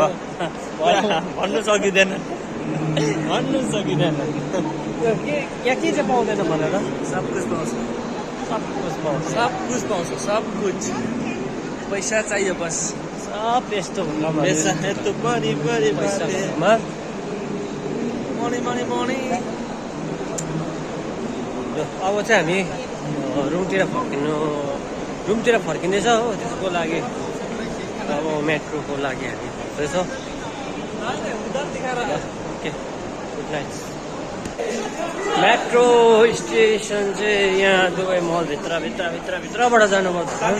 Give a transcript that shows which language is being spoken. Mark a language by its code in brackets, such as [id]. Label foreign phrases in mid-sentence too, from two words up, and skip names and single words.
[ne] भन्नु सकिँदैन यहाँ के चाहिँ पाउँदैन भनेर [hi] सब कुछ पाउँछ सब कुछ पैसा चाहिए बस [ne] सब यस्तो [hi] पैसा है तो बड़ी बड़ी [ne] पैसामा मनी अब चाहिँ हामी रुमतिर फर्किँदैछ हो त्यसको लागि अब मेट्रोको लागि हामी फर्दैछौँ [en] okay good night metro station [ne] चाहिँ यहाँ दुबई मलभित्रबाट जानुपर्छ